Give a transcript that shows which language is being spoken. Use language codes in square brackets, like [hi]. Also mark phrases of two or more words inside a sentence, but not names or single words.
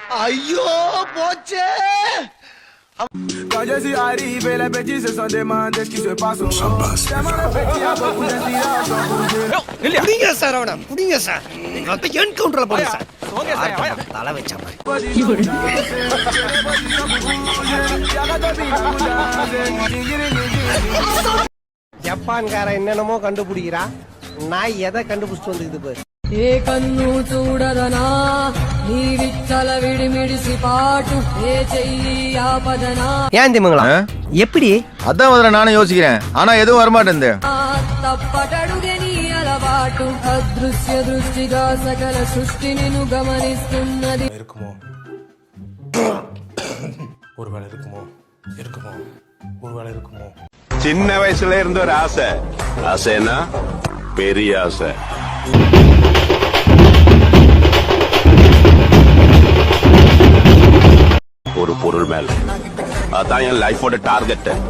[ta] ஐயோ போச்சே. [fr] Quand je suis arrivé, les petits se sont demandé ce qui se passe au monde. Tellement les petits ont beaucoup d'inspiration pour Dieu. [ta] குடிங்க சார் அவனை குடிங்க சார். அப்ப என்கவுண்டர்ல போடுங்க சார். தலை வச்சாம. ஜப்பான்காரன் என்னென்னமோ கண்டுபிடிக்கிறா, நான் எதை கண்டுபிடிச்சிட்டு வந்துக்குது பாரு. [te] ఏ కన్ను చూడదనా నీ విచ్చల విడిమిడిసి పాటు ఏ చెయ్యి ఆపదనా. [ta] ஏன் திமுங்களா எப்படி? அதான் முதல்ல நானும் யோசிக்கிறேன், ஆனா எதுவும் வரமாட்டேன். [te] తప్పటడుగే నీ అలవాటు అదృశ్య దృష్టిగా సకల సృష్టిని గమనిస్తున్నది. [ta] இருக்குமோ ஒருவேளை இருக்குமோ இருக்குமோ ஒருவேளை இருக்குமோ. சின்ன வயசுல இருந்த ஒரு ஆசை, ஆசைன்னா பெரிய ஆசை. ஒரு பொருள் மேல, அதான் என் லைஃபோட டார்கெட்.